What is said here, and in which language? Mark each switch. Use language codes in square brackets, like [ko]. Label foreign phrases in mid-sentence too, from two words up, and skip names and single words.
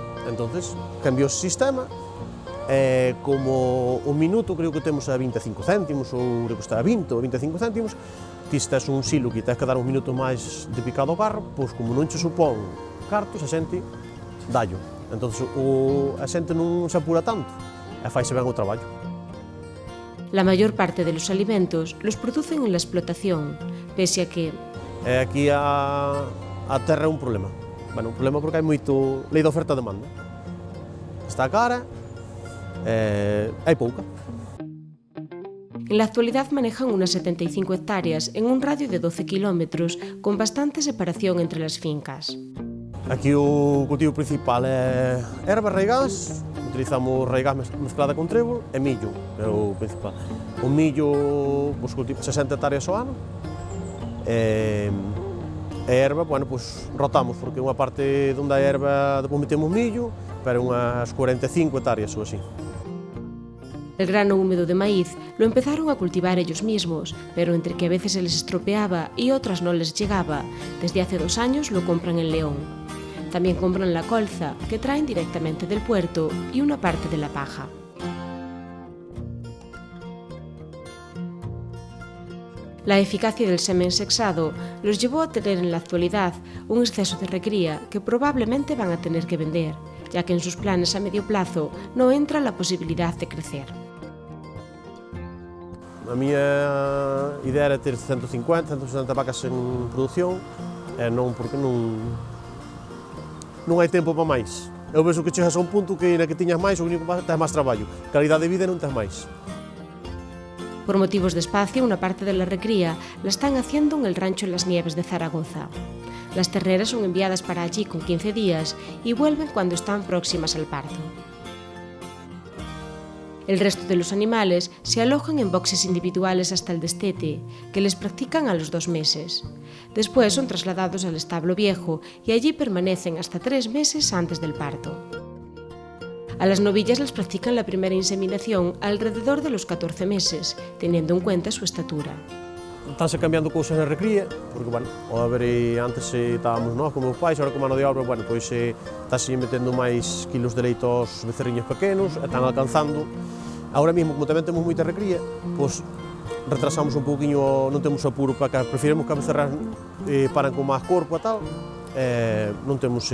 [gl] Entón, cambiou o sistema e como o minuto creo que temos a 25 céntimos ou creo que está a 20 ou 25 céntimos, ti tes un silo que tens que dar uns minutos máis de picado ao carro, pois como non che supón cartos, a xente dallo. Entón, a xente non se apura tanto e faise ben o traballo. [es] La mayor parte de los alimentos los producen en la explotación, pese a que... [gl] Aquí a terra é un problema. Bueno, un problema porque hai moito lei de oferta e demanda. Está cara, hai pouca. [es] En la actualidad manejan unas 75 hectáreas en un radio de 12 kilómetros, con bastante separación entre las fincas. [gl] Aquí o cultivo principal é erva, raigás, utilizamos raigás mezclada con trébol e millo, é o principal. O millo, pues, cultivo 60 hectáreas ao ano, e erva, bueno, pues, rotamos, porque unha parte onde hai erva depois metemos millo, pero unhas 45 hectáreas ou así. [es] El grano húmedo de maíz lo empezaron a cultivar ellos mismos, pero entre que a veces se les estropeaba y otras no les llegaba, desde hace 2 años lo compran en León. También compran la colza, que traen directamente del puerto, y una parte de la paja. La eficacia del semen sexado los llevó a tener en la actualidad un exceso de recría que probablemente van a tener que vender, ya que en sus planes a medio plazo no entra la posibilidad de crecer. [gl] A miña idea era ter 150, 160 vacas en produción, e non porque non hai tempo para máis. Eu penso que chegas a un punto que na que tiñas máis, o único que tens máis traballo. Calidade de vida non tens máis. [es] Por motivos de espacio, una parte de la recría la están haciendo en el rancho Las Nieves de Zaragoza. Las terneras son enviadas para allí con 15 días y vuelven cuando están próximas al parto. El resto de los animales se alojan en boxes individuales hasta el destete, que les practican a los 2 meses. Después son trasladados al establo viejo y allí permanecen hasta 3 meses antes del parto. A las novillas les practican la primera inseminación alrededor de los 14 meses, teniendo en cuenta su estatura. [gl] Estánse cambiando cousas na recría, porque, bueno, a ver, antes estábamos nós como os pais, agora como mano de obra, bueno, pois estáse metendo máis kilos de leite aos becerriños pequenos, están alcanzando. Agora mesmo, como tamén temos moita recría, pois retrasamos un pouquiño, non temos apuro para que preferimos que a becerras paran con máis corpo e tal, non temos...